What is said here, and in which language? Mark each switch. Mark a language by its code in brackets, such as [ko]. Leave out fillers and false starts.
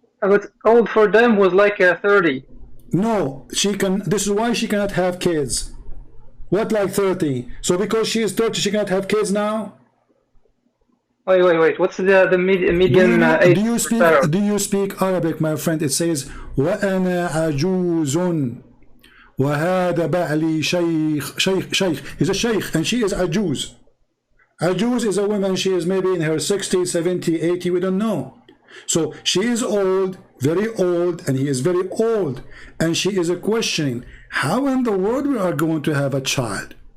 [en] But old for them was like 30. No, she can. This is why she cannot have kids. What, like 30? So because she is 30, she cannot have kids now? Wait. What's the median age? Do you speak Arabic, my friend? It says [ar] وأنا عجوز وهذا بعلي شيخ. [en] He's a sheikh and she is ajuz. Ajuz is a woman. She is maybe in her 60, 70, 80. We don't know. So she is old, very old, and he is very old, and she is questioning how in the world we are going to have a child.